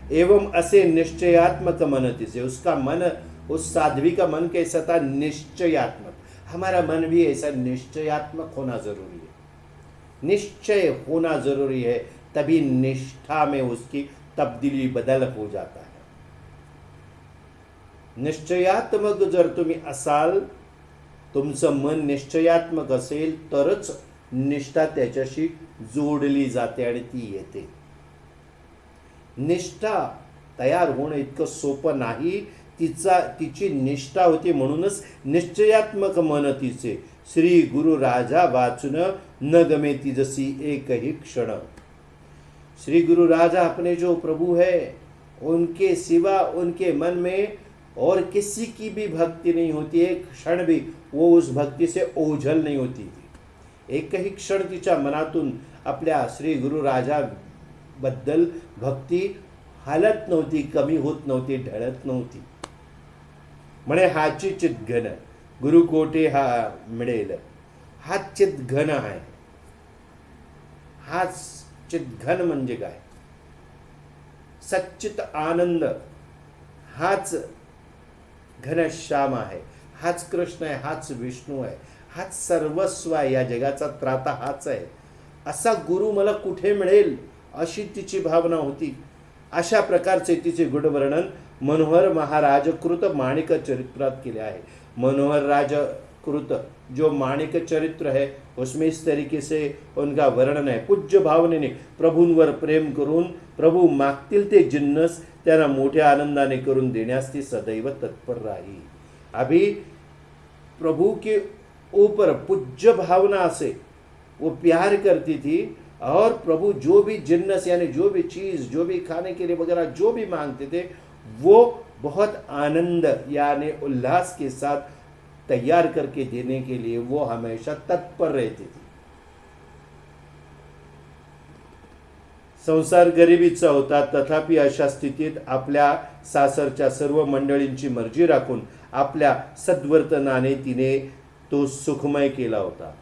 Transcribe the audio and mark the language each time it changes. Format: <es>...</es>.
<mr>एवं असे निश्चयात्मक मन तिसे,</mr> <hi>उसका मन, उस साध्वी का मन कैसा था? निश्चयात्मक। हमारा मन भी ऐसा निश्चयात्मक होना जरूरी है, निश्चय होना जरूरी है, तभी निष्ठा में उसकी तब्दीली बदल हो जाता है।</hi> <mr>निश्चयात्मक जर तुम्ही असाल, तुमचं मन निश्चयात्मक असेल तरच निष्ठा त्याच्याशी जोडली जाते आणि ती येते। निष्ठा तयार होणं इतकं सोपं नाही, तिची निष्ठा होती, म्हणूनच निश्चयात्मक मन तिचे। श्री गुरु राजा वाचुन न गमे तिजसी एकही क्षण।</mr> <hi>श्री गुरु राजा अपने जो प्रभु है, उनके सिवा उनके मन में और किसी की भी भक्ति नहीं होती, एक क्षण भी वो उस भक्ति से ओझल नहीं होती थी।</hi> <mr>एकही क्षण तिच्या मनातून आपल्या श्री गुरु राजा बद्दल भक्ती हालत नव्हती, कमी होत नव्हती, ढळत नव्हती। म्हणे हाची चितघन गुरु कोठे हा मिळेल, हा चितघन आहे। हाच चितघन म्हणजे काय? सच्चित आनंद, हाच घनश्याम आहे, हाच कृष्ण आहे, हाच विष्णू आहे, हाच सर्वस्व आहे, या जगाचा त्राता हाच आहे। असा गुरु मला कुठे मिळेल, अशी तिची भावना होती। अशा प्रकारचे तिचे गुणवर्णन मनोहर महाराज कृत माणिक चरित्रात केले आहे।</mr> <hi>मनोहर राज कृत जो माणिक चरित्र है, उसमें इस तरीके से उनका वर्णन है।</hi> <mr>पूज्य भावनेने प्रभूंवर प्रेम करून प्रभू मागतील ते जिन्नस त्यांना मोठ्या आनंदाने करून देण्यास ती सदैव तत्पर राही।</mr> <hi>अभी प्रभु के ऊपर पूज्य भावना से वो प्यार करती थी, और प्रभु जो भी जिन्नस यानी जो भी चीज़, जो भी खाने के लिए वगैरह जो भी मांगते थे, वो बहुत आनंद यानी उल्लास के साथ तैयार करके देने के लिए वो हमेशा तत्पर रहती थी।</hi> <mr>संसार गरिबीचा होता, तथापि अशा स्थितीत आपल्या सासरच्या सर्व मंडळींची मर्जी राखून आपल्या सद्वर्तनाने तिने तो सुखमय केला होता।</mr>